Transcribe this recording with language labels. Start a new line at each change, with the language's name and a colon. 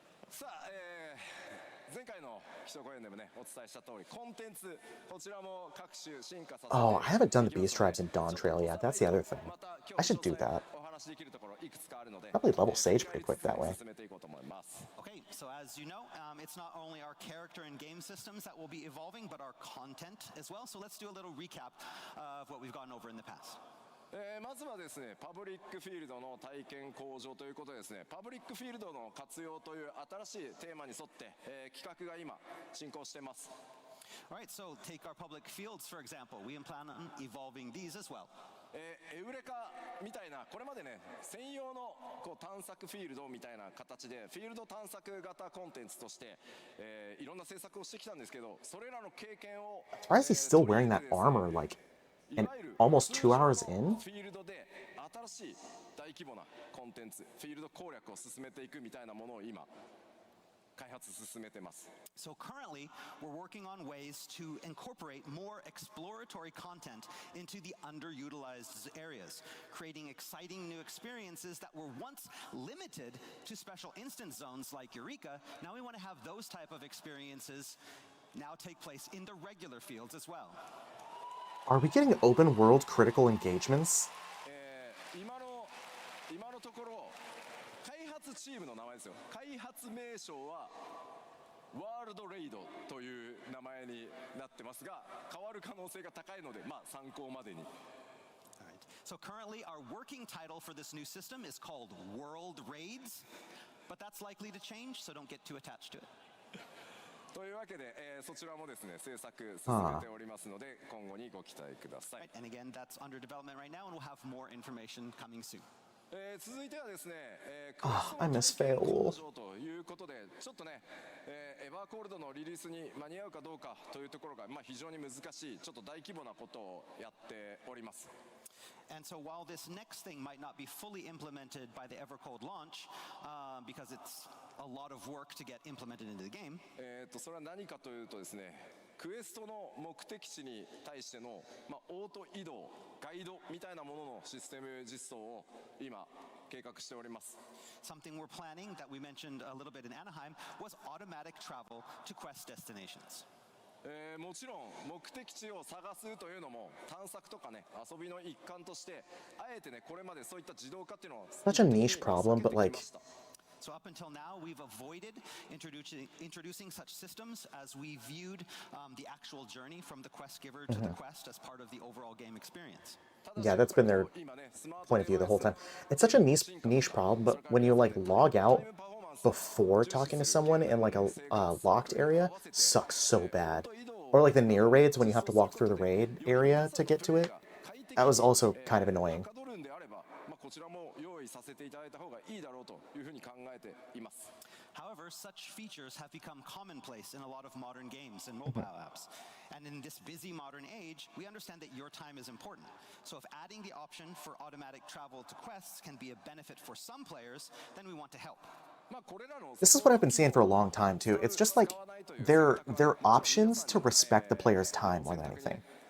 Japanese: さあ、前回の基礎公演でもねお伝えした通りコンテンツこちらも各種進化させて
English: Oh, I haven't done the Beast Tribes in Dawn Trail yet. That's the other thing. I should do that.
Japanese: お話できるところいくつかあるので
English: Probably level Sage pretty quick that way.
Japanese: 進めていこうと思います。
English: Okay, so as you know, it's not only our character and game systems that will be evolving, but our content as well. So let's do a little recap of what we've gone over in the past.
Japanese: まずはですねパブリックフィールドの体験向上ということでですねパブリックフィールドの活用という新しいテーマに沿って、企画が今進行しています。
English: All right, so take our public fields, for example. We plan on evolving these as well.
Japanese: エウレカみたいなこれまでね専用のこう探索フィールドみたいな形でフィールド探索型コンテンツとして、いろんな制作をしてきたんですけどそれらの経験を
English: Why is he still wearing that armor, like, and almost 2 hours in?
Japanese: フィールドで新しい大規模なコンテンツフィールド攻略を進めていくみたいなものを今開発進めてます。
English: So currently, we're working on ways to incorporate more exploratory content into the underutilized areas, creating exciting new experiences that were once limited to special instance zones like Eureka. Now we want to have those type of experiences now take place in the regular fields as well. Are we getting open world critical engagements?
Japanese: 今のところ開発チームの名前ですよ。開発名称はワールドレイドという名前になってますが変わる可能性が高いので参考までに。
English: All right. So currently, our working title for this new system is called World Raids, but that's likely to change, so don't get too attached to it.
Japanese: というわけで、そちらもですね制作進めておりますので今後にご期待ください。
English: And again, that's under development right now, and we'll have more information coming soon.
Japanese: 続いてはですね、
English: I miss Fail.
Japanese: 工場ということでちょっとね、エバーコールドのリリースに間に合うかどうかというところが非常に難しいちょっと大規模なことをやっております。
English: And so while this next thing might not be fully implemented by the Evercold launch, because it's a lot of work to get implemented into the game,
Japanese: それは何かというとですねクエストの目的地に対しての、オート移動ガイドみたいなもののシステム実装を今計画しております。
English: something we're planning that we mentioned a little bit in Anaheim was automatic travel to quest destinations.
Japanese: もちろん目的地を探すというのも探索とかね遊びの一環としてあえてねこれまでそういった自動化っていうのを
English: Such a niche problem, but like So up until now, we've avoided introducing such systems as we viewed the actual journey from the quest giver to the quest as part of the overall game experience. yeah, that's been their point of view the whole time. It's such a niche problem, but when you like log out before talking to someone in like a locked area, sucks so bad. Or like the near raids when you have to walk through the raid area to get to it. That was also kind of annoying.
Japanese: こちらも用意させていただいた方がいいだろうというふうに考えています。
English: However, such features have become commonplace in a lot of modern games and mobile apps. And in this busy modern age, we understand that your time is important. So if adding the option for automatic travel to quests can be a benefit for some players, then we want to help. This is what I've been seeing for a long time too. It's just like they're options to respect the player's time more than anything.